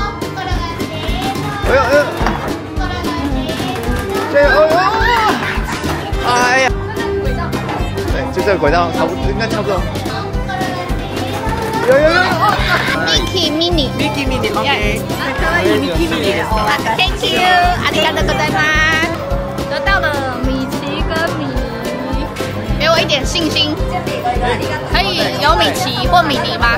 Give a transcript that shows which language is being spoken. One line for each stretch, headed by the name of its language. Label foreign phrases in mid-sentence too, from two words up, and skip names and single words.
Chinese: 哎呀！加油！哎呀！对，就这个轨道，差不多，应该差不多。有。
English: Mickey Mini，OK， Mickey Mini，Thank you，
Japanese: ありがとうございます。
Chinese: 得到了米奇跟米妮，给我一点信心，可以有米奇或米妮吗？